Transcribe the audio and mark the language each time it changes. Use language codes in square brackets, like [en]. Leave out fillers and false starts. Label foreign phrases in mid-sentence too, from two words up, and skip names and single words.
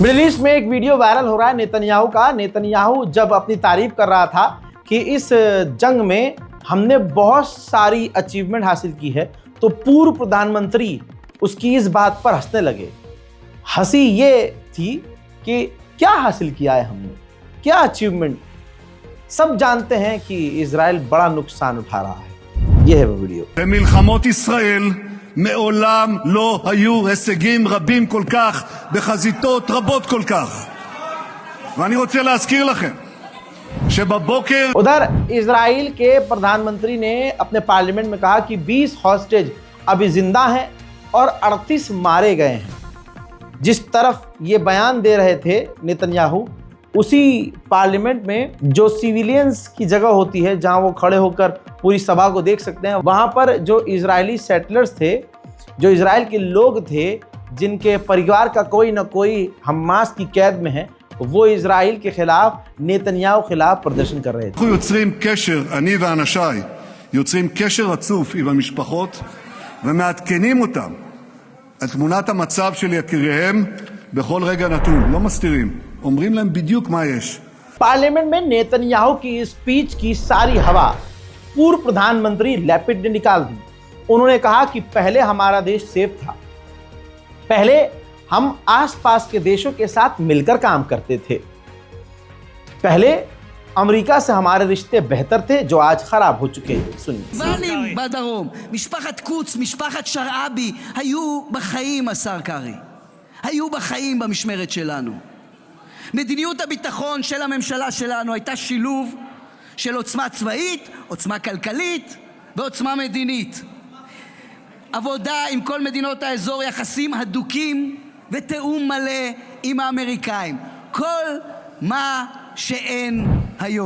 [hi] मिडिल ईस्ट में एक वीडियो वायरल हो रहा है नेतन्याहू का। नेतन्याहू जब अपनी तारीफ कर रहा था कि इस जंग में हमने बहुत सारी अचीवमेंट हासिल की है, तो पूर्व प्रधानमंत्री उसकी इस बात पर हंसने लगे। हंसी ये थी कि क्या हासिल किया है हमने, क्या अचीवमेंट। सब जानते हैं कि इजराइल बड़ा नुकसान उठा रहा है। ये है वो वीडियो। [he] במלחמות ישראל מעולם לא היו הישגים רבים כל כך בחזיתות רבות כל כך. ואני רוצה להזכיר לכם שבבוקר [hi] उधर इजराइल के प्रधानमंत्री ने अपने पार्लियामेंट में कहा कि 20 हॉस्टेज अभी जिंदा हैं और 38 मारे गए हैं। जिस तरफ ये बयान दे रहे थे नेतन्याहू, उसी पार्लियामेंट में जो सिविलियंस की जगह होती है जहां वो खड़े होकर पूरी सभा को देख सकते हैं, वहां पर जो इजरायली सेटलर्स थे, जो इजराइल के लोग थे जिनके परिवार का कोई ना कोई हमास की कैद में है, वो इजराइल के खिलाफ, नेतन्याहू खिलाफ प्रदर्शन कर रहे थे। [he] אנחנו יוצרים קשר, אני ואנשיי יוצרים קשר רצוף עם המשפחות ומעדכנים אותם על תמונת המצב של יקיריהם בכל רגע נתון, לא מסתירים, אומרים להם בדיוק מה יש. [hi] पार्लियामेंट में नेतन्याहू की स्पीच की सारी हवा पूर्व प्रधानमंत्री लैपिड ने निकाल दी। उन्होंने कहा कि पहले हमारा देश सेफ था, पहले हम आसपास के देशों के साथ मिलकर काम करते थे, पहले अमेरिका से हमारे रिश्ते बेहतर थे जो आज खराब हो चुके हैं। सुनिए। [he] ואלים בדרום, משפחת קוץ, משפחת שרעבי, היו בחיים, השר קרעי. היו בחיים במשמרת שלנו. מדיניות הביטחון של הממשלה שלנו הייתה שילוב של עוצמה צבאית, עוצמה כלכלית ועוצמה מדינית. עבודה עם כל מדינות האזור, יחסים הדוקים ותאום מלא עם האמריקאים. כל מה שאין היום.